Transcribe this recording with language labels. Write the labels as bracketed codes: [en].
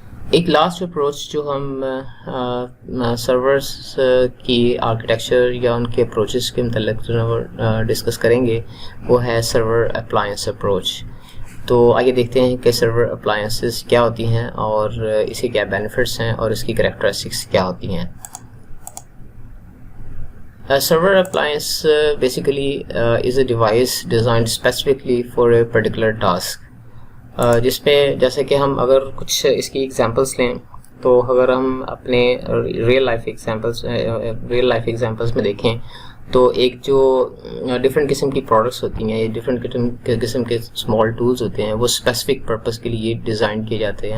[ur] ایک last approach جو ہم سرورس کی آرکیٹیکچر یا ان کے اپروچز کے متعلق جو ڈسکس کریں گے وہ ہے سرور اپلائنس اپروچ. تو آئیے دیکھتے ہیں کہ سرور اپلائنسز کیا ہوتی ہیں اور اس کے کیا بینیفٹس ہیں اور اس کی کریکٹرسٹکس کیا ہوتی ہیں. [en] Server appliance basically is a device designed specifically for a particular task. [ur] جس میں جیسے کہ ہم اگر کچھ اس کی ایگزامپلس لیں تو اگر ہم اپنے ریئل لائف ایگزامپلس میں دیکھیں تو ایک جو ڈفرینٹ قسم کی پروڈکٹس ہوتی ہیں, ڈفرینٹ قسم کے اسمال ٹولز ہوتے ہیں, وہ اسپیسیفک پرپز کے لیے ڈیزائن کیے جاتے ہیں.